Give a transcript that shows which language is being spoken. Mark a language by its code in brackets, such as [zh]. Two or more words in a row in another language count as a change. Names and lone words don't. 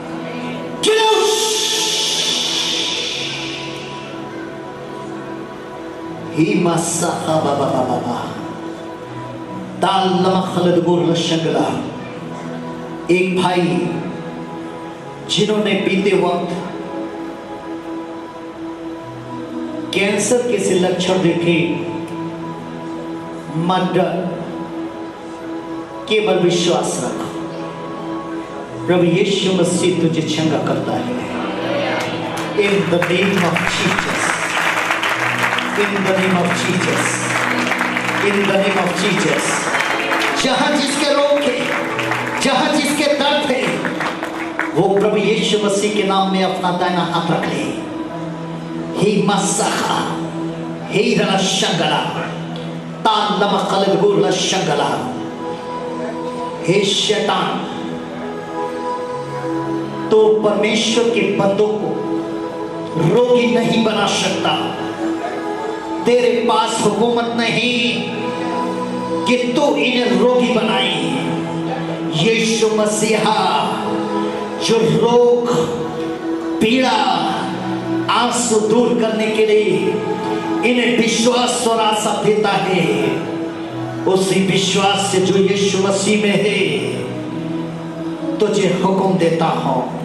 [hi] ही मसा बाबा शंगला, एक भाई जिन्होंने बीते वक्त कैंसर के से लक्षण देखे, मत डर, केवल विश्वास रखो, प्रभु यीशु मसीह तुझे चंगा करता है। [en] In the name of Jesus, in the name of Jesus, in the name of Jesus, [hi] जहां जिसके रोग है, जहां जिसके दर्द है, वो प्रभु यीशु मसीह के नाम में अपना दाहिना हाथ रख ले। ही मस्सहा, ही रशंगला, तालम खलगुर रशंगला, हे शैतान, तो परमेश्वर के बंदों को रोगी नहीं बना सकता। तेरे पास हुकूमत नहीं कि तू इन्हें रोगी बनाए। यीशु मसीहा जो रोग, पीड़ा, आंसू दूर करने के लिए इन्हें विश्वास और आशा देता है, उसी विश्वास से जो यीशु मसीह में है, तुझे हुक्म देता हूं,